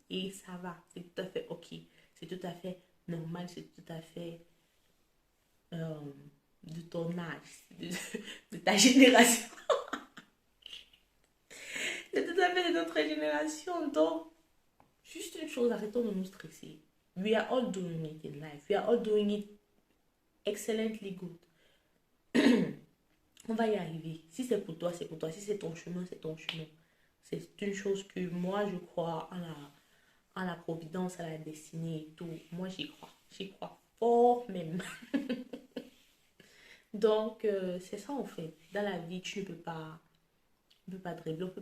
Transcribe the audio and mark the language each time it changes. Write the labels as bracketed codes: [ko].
[fr] Et ça va, c'est tout à fait ok. C'est tout à fait normal, c'est tout à fait euh, de ton âge, de ta génération. C'est tout à fait de notre génération. Donc, juste une chose, arrêtons de nous stresser. [en] We are all doing it in life. We are all doing it excellently good. [fr] On va y arriver. Si c'est pour toi, c'est pour toi. Si c'est ton chemin, c'est ton chemin. C'est une chose que moi, je crois en la providence, à la destinée et tout. Moi, j'y crois. J'y crois fort même. Donc, c'est ça en fait. Dans la vie, tu ne peux pas dribbler.